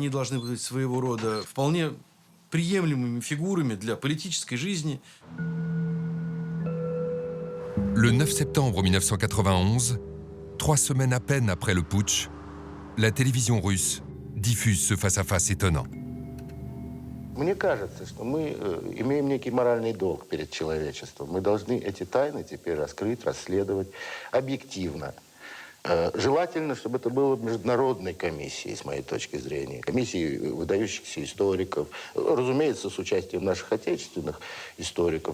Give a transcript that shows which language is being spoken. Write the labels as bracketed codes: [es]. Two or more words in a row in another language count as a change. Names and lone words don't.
[fr] Le 9 septembre 1991, 3 semaines à peine après le putsch, la télévision russe diffuse ce face-à-face étonnant. [ru] Мне кажется, что мы имеем некий моральный долг перед человечеством. Мы должны эти тайны теперь раскрыть, расследовать объективно. Желательно, чтобы это было международной комиссией, с моей точки зрения. Комиссией выдающихся историков. Разумеется, с участием наших отечественных историков.